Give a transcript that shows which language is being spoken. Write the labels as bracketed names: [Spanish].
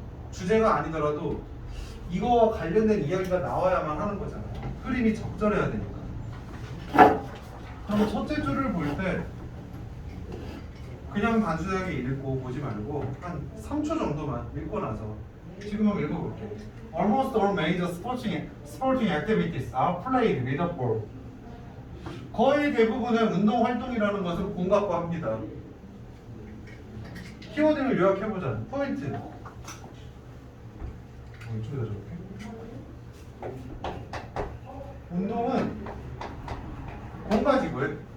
[Korean] 주제가 아니더라도 이거와 관련된 이야기가 나와야만 하는 거잖아. 흐름이 적절해야 되니까. 그럼 첫째 줄을 볼 때 그냥 단순하게 읽고 보지 말고 한 3초 정도만 읽고 나서 지금 한번 읽어볼게. [English] Almost all major sporting activities are played with a ball. [Korean] 거의 대부분의 운동 활동이라는 것을 공 갖고 합니다. 키워드를 요약해보자. 포인트. 이쪽에다 적을게. 운동은 공 가지고 해.